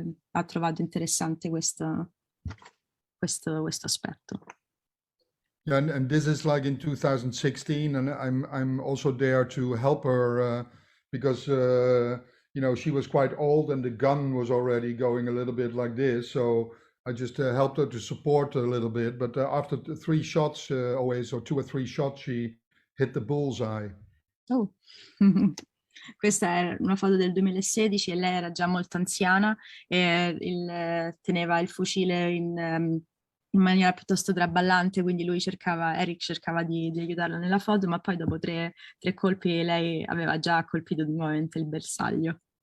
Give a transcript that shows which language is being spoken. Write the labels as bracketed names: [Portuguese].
[Italian] Ha trovato interessante questo aspetto. [English] Yeah, and this is like in 2016, and I'm also there to help her because she was quite old and the gun was already going a little bit like this, so I just helped her to support her a little bit. But after 3 shots, always, or 2 or 3 shots, she hit the bullseye. Oh. [Italian] Questa è una foto del 2016 e lei era già molto anziana e teneva il fucile in in maniera piuttosto traballante, quindi Erik cercava di aiutarla nella foto, ma poi dopo tre colpi lei aveva già colpito nuovamente il bersaglio.